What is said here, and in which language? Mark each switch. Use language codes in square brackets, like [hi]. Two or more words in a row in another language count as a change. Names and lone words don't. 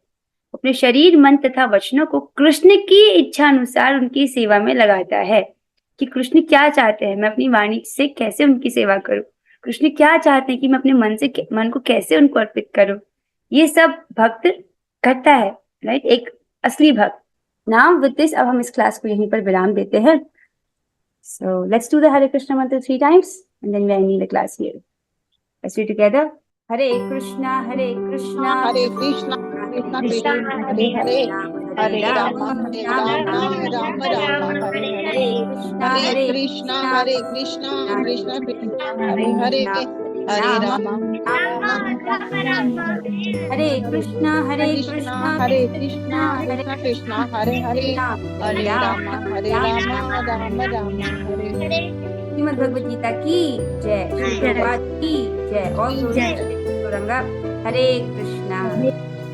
[hi] अपने शरीर, मन तथा वचनों को कृष्ण की इच्छा अनुसार उनकी सेवा में लगाता है कि कृष्ण क्या चाहते हैं, मैं अपनी वाणी से कैसे उनकी सेवा करूं, कृष्ण क्या चाहते हैं कि मैं अपने मन को कैसे उनको अर्पित करूं। ये सब भक्त करता है, राइट, एक असली भक्त। [en] now with this, [hi] अब हम इस क्लास को यहीं पर विराम देते हैं। [en] so let's do the Hare Krishna mantra 3 times and then we are ending the class here. Let's do it together. [sa] हरे कृष्णा हरे कृष्णा कृष्णा कृष्णा हरे हरे, हरे राम राम राम राम हरे हरे, हरे कृष्णा कृष्णा कृष्णा हरे हरे, हरे राम हरे कृष्णा कृष्णा कृष्णा हरे हरे, हरे राम राम राम हरे हरे। [hi] श्रीमद् भगवद गीता की जय, श्री प्रभुपाद की जय। और रंगा हरे कृष्णा।